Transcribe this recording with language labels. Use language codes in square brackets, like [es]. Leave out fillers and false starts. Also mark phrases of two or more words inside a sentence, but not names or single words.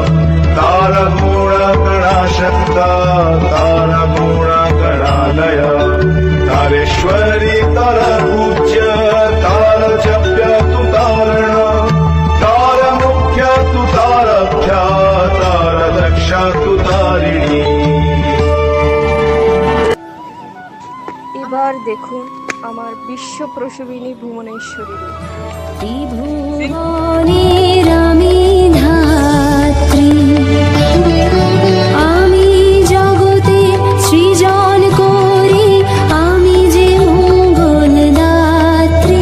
[sa] तारगुणगणाशक्ता तारगुणगणालया। तारेश्वरी तारपूज्य तारजप्य तु तारण। तारमुख्य तु तारभ्या तारदक्षा तु तारिणी। [bn] এবার দেখুন আমার বিশ্ব প্রসবিনী ভুবনেশ্বরী রূপ। ত্রিভুবনের আমি ধাত্রী, আমি জগতে সৃজন করি, আমি যে মঙ্গল দাত্রী।